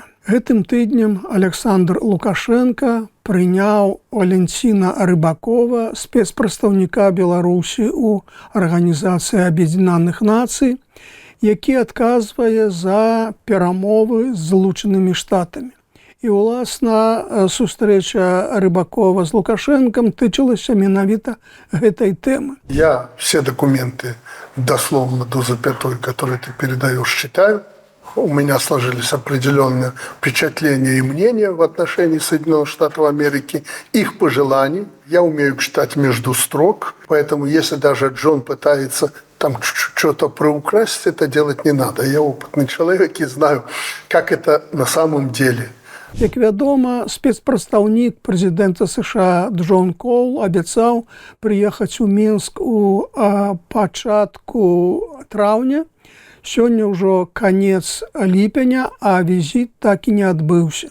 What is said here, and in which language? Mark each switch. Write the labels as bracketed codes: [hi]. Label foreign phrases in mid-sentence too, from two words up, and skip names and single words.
[be] Гэтым тыднем Александр Лукашенко прыняў Валентина Рыбакова, спецпрадстаўніка Беларусі ў Арганізацыі Аб'яднаных Нацый, які адказвае за перамовы з Злучанымі Штатамі. І, уласна, сустрэча Рыбакова з Лукашенком тычылася менавіта гэтай тэмы. [ru] Я все документы дословно до запятой, которые ты передаешь, читаю. У меня сложились определенные впечатления и мнения в отношении Соединенных Штатов Америки, их пожеланий. Я умею читать между строк, поэтому если даже Джон пытается там что-то приукрасить, это делать не надо. Я опытный человек и знаю, как это на самом деле. [be] Як вядома, спецпрадстаўнік прэзідэнта США Джон Коул абяцаў прыехаць у Мінск у пачатку траўня. Сёння ўжо канец ліпеня, а візіт так і не адбыўся.